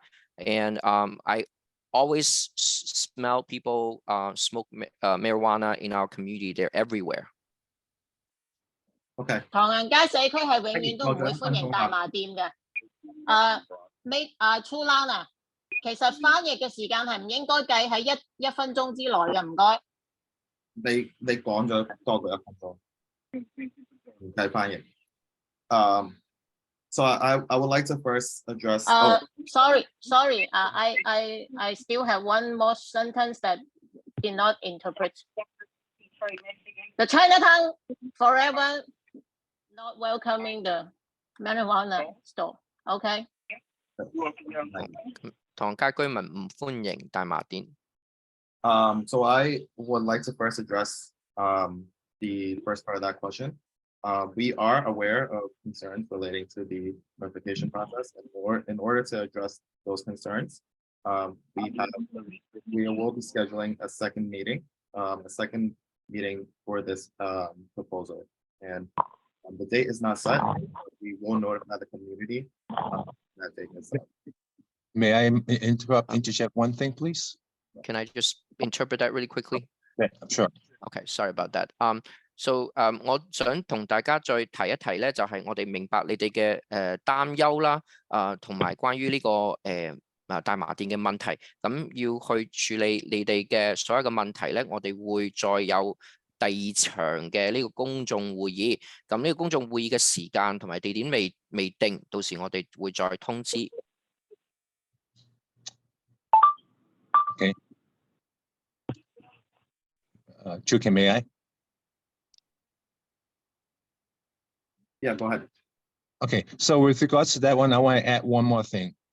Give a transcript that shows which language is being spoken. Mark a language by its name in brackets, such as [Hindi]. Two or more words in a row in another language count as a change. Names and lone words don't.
[English] And I always smell people smoke marijuana in our community. They're everywhere. Okay. [Cantonese] 唐人街社區係永遠都唔會歡迎大麻店嘅。Chulan 啊，其實翻譯嘅時間係唔應該計喺一分鐘之內嘅，唔該。你講咗多過1分鐘，唔計翻譯。 [English] So I would like to first address. Sorry. I still have one more sentence that did not interpret. The Chinatown forever not welcoming the marijuana store. Okay. [Cantonese] 唐街居民唔歡迎大麻店。 [English] So I would like to first address the first part of that question. We are aware of concerns relating to the notification process, and in order to address those concerns, we will be scheduling a second meeting for this proposal. And the date is not set. We will notify the community that date is set. May I interject one thing, please? Can I just interpret that really quickly? Yeah, sure. Okay, sorry about that. [Cantonese] So 我想同大家再提一提咧，就係我哋明白你哋嘅擔憂啦，同埋關於呢個大麻店嘅問題，咁要去處理你哋嘅所有嘅問題咧，我哋會再有第2場嘅呢個公眾會議。咁呢個公眾會議嘅時間同埋地點未定，到時我哋會再通知。 [English] Okay. Chulan, may I? Yeah, go ahead. Okay, so with regards to that one, I want to add one more thing.